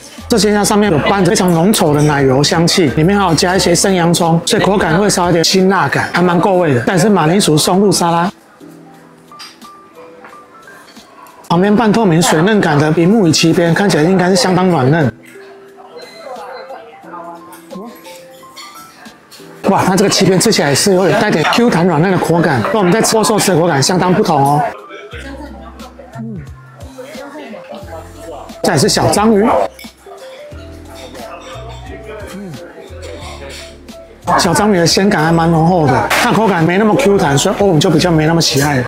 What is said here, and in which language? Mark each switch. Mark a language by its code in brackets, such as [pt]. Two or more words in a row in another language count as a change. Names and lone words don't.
[zh] 這鮮蝦上面有拌着非常濃稠的奶油香氣，裡面還有加一些生洋蔥，所以口感會稍微有點辛辣感，還蠻夠味的。但是馬鈴薯松露沙拉，旁邊半透明水嫩感的比目魚鰭邊，看起來應該是相當軟嫩。哇，它這個鰭邊吃起來是有點帶點 Q 彈軟嫩的口感，跟我們在吃握壽司的口感相當不同哦。再來是小章魚。小章魚的鮮感還蠻濃厚的，它口感沒那麼 Q 彈，所以我們就比較沒那麼喜愛了。